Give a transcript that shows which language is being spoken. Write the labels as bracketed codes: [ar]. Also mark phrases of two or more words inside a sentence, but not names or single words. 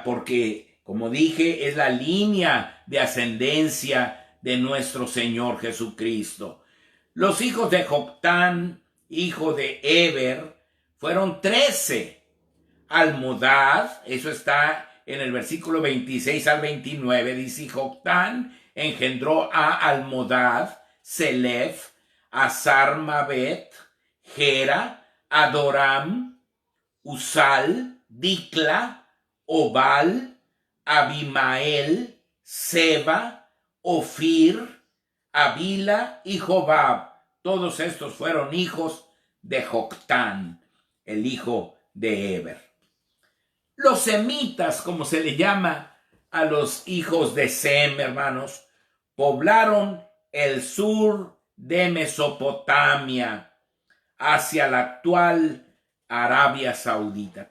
[es] Porque, como dije, es la línea de ascendencia de nuestro Señor Jesucristo. Los hijos de Joctán, hijo de Eber, fueron 13. Almodad, eso está en el versículo 26 al 29, dice, Joctán engendró a Almodad, Selef, a Sarmabet, Gera, Adoram, Usal, Dicla, Obal, Abimael, Seba, Ofir, Avila y Jobab. Todos estos fueron hijos de Joctán, el hijo de Eber. Los semitas, como se le llama a los hijos de Sem, hermanos, poblaron el sur de Mesopotamia hacia la actual Arabia Saudita.